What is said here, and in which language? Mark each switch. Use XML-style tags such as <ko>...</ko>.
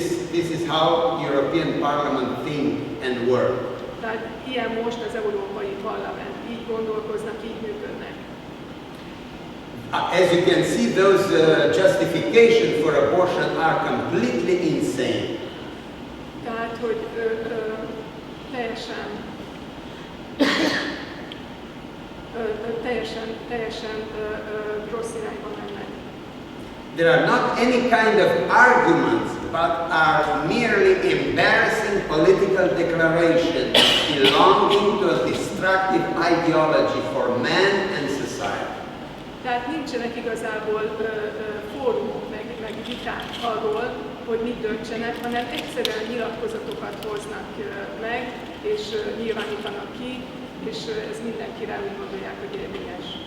<en>This is how European Parliament think and work.</en> <hu>Tehát ilyen most az Európai Parlament, így gondolkoznak, így működnek.</hu> <en>As you can see, those justifications for abortion are completely insane.</en> <hu>Tehát, hogy teljesen rossz irányba mennek.</hu> <en>There are not any kind of arguments, but are merely embarrassing political declarations belonging to a destructive ideology for man and society.</en> <hu>Tehát nincsenek igazából fórumok, meg viták arról, hogy mit döntsenek, hanem egyszerűen nyilatkozatokat hoznak meg, és nyilvánítanak ki, és ez mindenkire úgy gondolják, hogy érvényes.</hu>